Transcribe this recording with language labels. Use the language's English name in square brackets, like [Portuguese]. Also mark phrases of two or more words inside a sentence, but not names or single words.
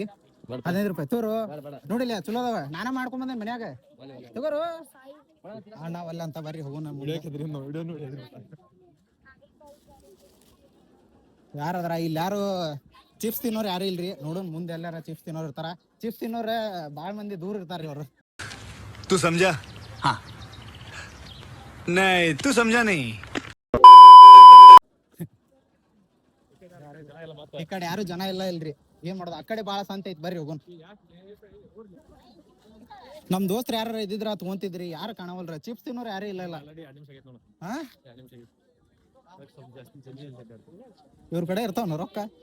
[Kannada] 15 ರೂಪಾಯಿ ತೋರು ನೋಡಿಲ್ಲ, ಚಲೋ ಅದಾವ. ನಾನ ಮಾಡ್ಕೊಂಬಂದೆ ಮನ್ಯಾಗ. ತಗೋರು ಅಣ್ಣ ಒಲ್ಲ ಅಂತ ಬರ್ರಿ ಹೋಗೋಣ. ಯಾರದ್ರ ಇಲ್ಲಿ? ಯಾರು ಚಿಪ್ಸ್ ತಿನ್ನೋರು ಯಾರು ಇಲ್ರಿ? ನೋಡೋಣ ಮುಂದೆ ಎಲ್ಲಾರ ಚಿಪ್ಸ್ ತಿನ್ನೋರು ಇರ್ತಾರ. ಚಿಪ್ಸ್ ತಿನ್ನೋರ ಬಾಳ ಮಂದಿ ದೂರ ಇರ್ತಾರ್ರಿ ಅವ್ರು. [Hindi] तू समझा? हाँ नहीं तू समझा नहीं. [Kannada] ಈ ಕಡೆ ಯಾರು ಜನ ಇಲ್ಲ ಇಲ್ರಿ. ಏನ್ ಮಾಡೋದು? ಆ ಕಡೆ ಬಾಳ ಸಂತ ಐತಿ, ಬರ್ರಿ ಹೋಗೋಣ. ನಮ್ ದೋಸ್ತ್ರ ಯಾರ ಇದ್ದಿದ್ರ ತಗೊಂತಿದ್ರಿ, ಯಾರು ಕಾಣವಲ್ರ. ಚಿಪ್ಸ್ ತಿನ್ನೋರು ಯಾರು ಇಲ್ಲ. ಇವ್ರ ಕಡೆ ಇರ್ತಾವ ರೊಕ್ಕ.